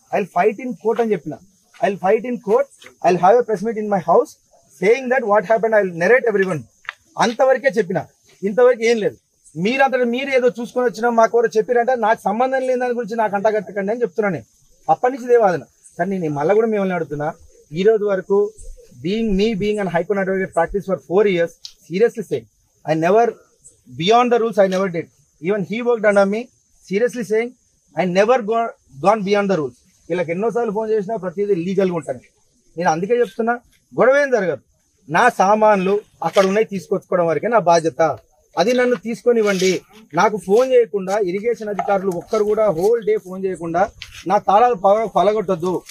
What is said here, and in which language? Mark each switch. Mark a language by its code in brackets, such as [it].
[en] I will fight in court [te] అని చెప్పిన. [en] I will fight in court. I will have a press meet in my house saying that what happened. I will narrate everyone. [te] అంతవరకే చెప్పిన, ఇంతవరకు ఏం లేదు. మీరు ఏదో చూసుకొని వచ్చినా మాకు ఎవరో చెప్పారంటే నాకు సంబంధం లేని దాని గురించి నాకు అంటగట్టకండి అని చెప్తున్నా. నేను అప్పటి నుంచి దేవాదన సార్. నేను మళ్ళీ కూడా మిమ్మల్ని అడుగుతున్నా, ఈ రోజు వరకు [en] being an High Court advocate practice for 4 years, seriously saying, I never, beyond the rules, I never did. Even he worked under me, seriously saying, I never gone beyond the rules. [te] వీళ్ళకి ఎన్నోసార్లు phone చేసినా ప్రతిదీ లీగల్గా ఉంటాను. నేను అందుకే చెప్తున్నా, గొడవ ఏం జరగదు. నా సామాన్లు అక్కడ ఉన్నాయి, తీసుకొచ్చుకోవడం వరకే నా బాధ్యత. అది నన్ను తీసుకొనివ్వండి. నాకు ఫోన్ చేయకుండా ఇరిగేషన్ అధికారులు ఒక్కరు కూడా హోల్ డే ఫోన్ చేయకుండా నా తాళాలు పలగొట్టొద్దు.